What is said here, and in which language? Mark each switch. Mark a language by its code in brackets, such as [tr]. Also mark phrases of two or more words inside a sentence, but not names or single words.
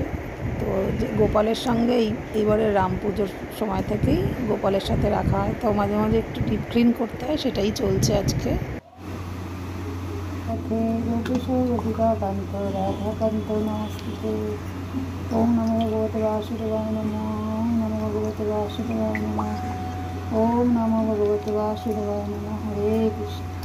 [bn] তো যে গোপালের সঙ্গেই এইবারে রাম পুজোর সময় থেকেই গোপালের সাথে রাখা হয়, তো মাঝে মাঝে একটু [en] deep clean [bn] করতে হয়, সেটাই চলছে আজকে। [sa] ওম নমো ভগবতে বাসুদেবায় নমঃ। ওম নমো ভগবতে বাসুদেবায় নমঃ। ওম নমো ভগবতে বাসুদেবায় নমঃ। হরে কৃষ্ণ।